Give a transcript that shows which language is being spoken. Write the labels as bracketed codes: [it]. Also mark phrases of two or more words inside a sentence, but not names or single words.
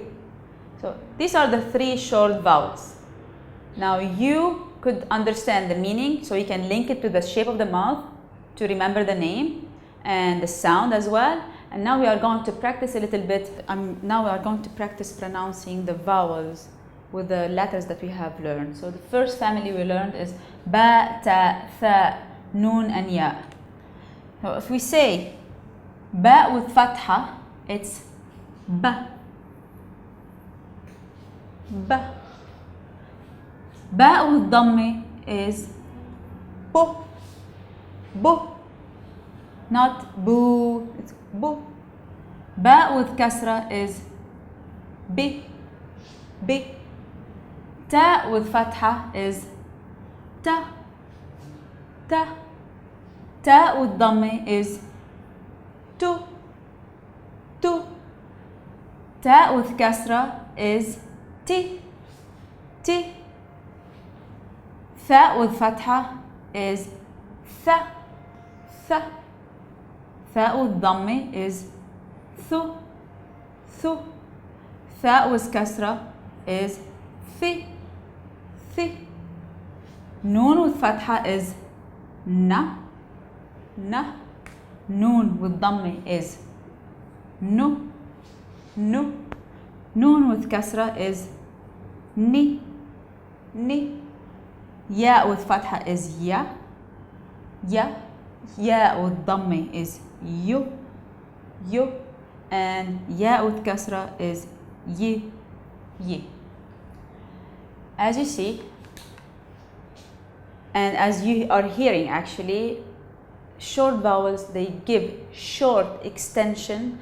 [en] So these are the 3 short vowels. Now you could understand the meaning, so you can link it to the shape of the mouth to remember the name and the sound as well. And now we are going to practice a little bit. Now we are going to practice pronouncing the vowels with the letters that we have learned. So the first family we learned is ba, ta, tha, nun, and ya. So if we say ba with fatha, it's ba, ba. Ba with damme is bo, bo. Not boo, it's bo. Ba with kasra is bi, bi. Ta with fatha is ta, ta. Ta with damme is tu, tu. Ta with kasra is ti, ti. Tha with fatha is tha, tha. Tha with damme is thu, thu. Tha with kasra is thi, thi. Noon with fatha is na, na. Noon with damme is nu, nu. Noon with kasra is ni, ni. Ya with fatha is ya, ya. Ya with damme is yu, yu. And ya with kasra is yi, yi. As you see, and as you are hearing actually, short vowels, they give short extension.